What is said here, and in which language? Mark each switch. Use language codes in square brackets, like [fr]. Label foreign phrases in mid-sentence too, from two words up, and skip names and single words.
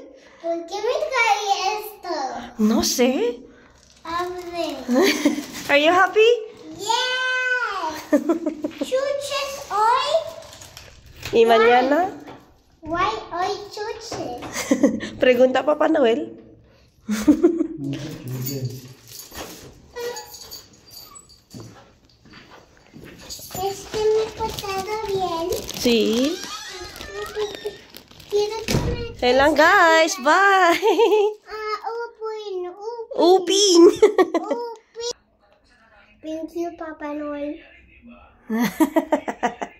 [es] ¿Por qué me trae esto? No sé. Abre. [en] Are you happy? Yes. [es] Chuches hoy. ¿Y mañana? Why hoy chuches? Pregunta Papá Noel. Muchos chuches. Me cortado bien. [en] See? [es] Quiero comer. [en] Say lang guys. Bye! Upin. Upin! Upin. Thank you, Papa Noel.